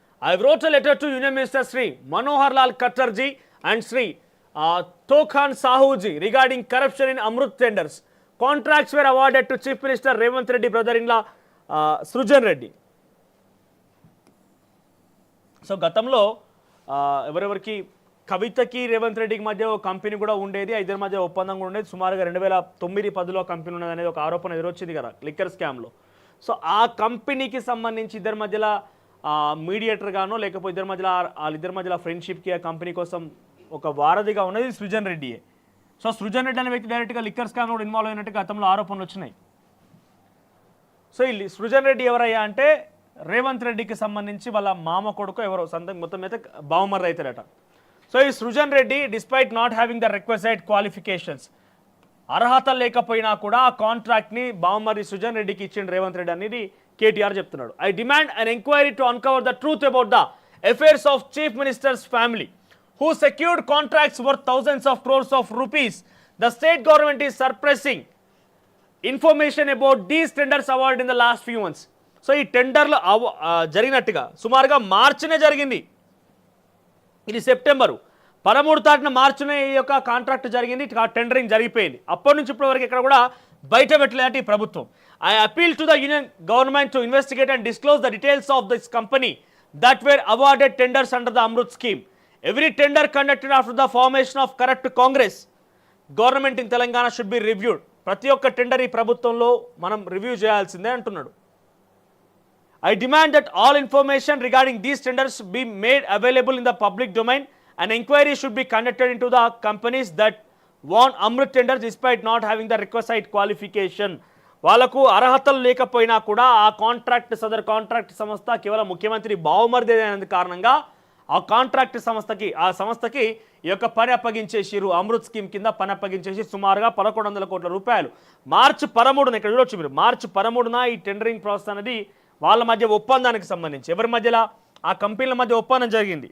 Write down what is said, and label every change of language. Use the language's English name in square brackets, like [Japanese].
[English] I wrote a letter to Union Minister Sri Manohar Lal Khattar ji and Sri Tokhan Sahu ji regarding corruption in Amrut tenders. Contracts were awarded to Chief Minister Revanth Reddy brother-in-law Srujan Reddy. [Telugu] So గతంలో ఎవరెవరికి కవితకి రేవంత్ రెడ్డికి మధ్య ఒక company కూడా ఉండేది, ఇద్దరి మధ్య ఒప్పందం కూడా ఉండేది. సుమారుగా 2009-10లో కంపెనీ ఉన్నది అనేది ఒక ఆరోపణ ఎదురొచ్చింది కదా లిక్కర్ స్కామ్లో. సో ఆ కంపెనీకి సంబంధించి ఇద్దరి మధ్యలో మీడియేటర్ గానో లేకపోతే ఇద్దరి మధ్యలో ఫ్రెండ్షిప్కి ఆ కంపెనీ కోసం ఒక వారధిగా ఉన్నది సృజన్ రెడ్డియే. సో సృజన్ రెడ్డి అనే వ్యక్తి డైరెక్ట్గా లిక్కర్ స్కామ్ కూడా ఇన్వాల్వ్ అయినట్టుగా గతంలో ఆరోపణలు వచ్చినాయి. సో ఈ సృజన్ రెడ్డి ఎవరయ్యా అంటే రేవంత్ రెడ్డికి సంబంధించి వాళ్ళ మామ కొడుకు ఎవరో మొత్తం మీద బావమర్రి అవుతారట. సో ఈ Srujan Reddy [English] despite not having the requested qualifications, [Telugu] అర్హత లేకపోయినా కూడా ఆ కాంట్రాక్ట్ని బావమర్రి సృజన్ రెడ్డికి ఇచ్చిండు రేవంత్ రెడ్డి అనేది కేటీఆర్ చెప్తున్నాడు. [English] I demand an enquiry to uncover the truth about the affairs of chief minister's family who secured contracts worth thousands of crores of rupees. The state government is suppressing information about these tenders awarded in the last few months. [Telugu] So ఈ టెండర్లు జరిగినట్టుగా సుమారుగా మార్చినే జరిగింది. ఇది September 13 మార్చినే ఈ యొక్క contract జరిగింది, tendering జరిగిపోయింది. అప్పటి నుంచి ఇప్పటి వరకు ఇక్కడ కూడా బయట పెట్టలేదంటే ఈ ప్రభుత్వం. [English] I appeal to the Union government to investigate and disclose the details of this company that were awarded tenders under the Amrut scheme. Every tender conducted after the formation of corrupt Congress government in Telangana should be reviewed. [Telugu] ప్రతి ఒక్క tender ఈ ప్రభుత్వంలో మనం review చేయాల్సిందే అంటున్నాడు. [English] I demand that all information regarding these tenders be made available in the public domain. An inquiry should be conducted into the companies that won Amrut tenders despite not having the requisite qualification. [Telugu] వాళ్ళకు అర్హతలు లేకపోయినా కూడా ఆ Sadar contract సంస్థ కేవలం ముఖ్యమంత్రి బావుమరిది అయినందు కారణంగా ఆ సంస్థకి ఈ యొక్క పని అప్పగించేసిరు. అమృత్ స్కీమ్ కింద పని అప్పగించేసి సుమారుగా 1100 కోట్ల రూపాయలు మార్చి 13న ఇక్కడ చూడొచ్చు మీరు, మార్చి 13న ఈ టెండరింగ్ ప్రాసెస్ అనేది వాళ్ళ మధ్య ఒప్పందానికి సంబంధించి ఎవరి మధ్యలో ఆ కంపెనీల మధ్య ఒప్పందం జరిగింది.